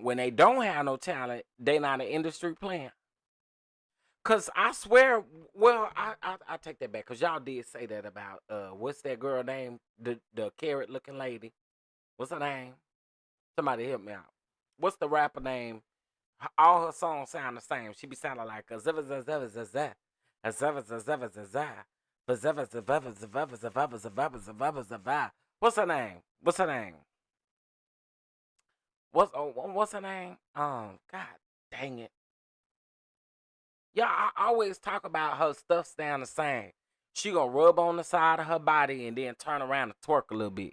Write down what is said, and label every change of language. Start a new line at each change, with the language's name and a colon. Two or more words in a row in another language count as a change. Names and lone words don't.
English: When they don't have no talent, they not an industry plant. Cause I swear, well, I take that back. Cause y'all did say that about what's that girl name? The carrot looking lady. What's her name? Somebody help me out. What's the rapper name? All her songs sound the same. She be sounding like a zeva zeva zeva zeva zeva zeva zeva zeva. What's her name? What's her name? What's her name? God dang it. Yeah, I always talk about her stuff sound the same. She gonna rub on the side of her body and then turn around and twerk a little bit.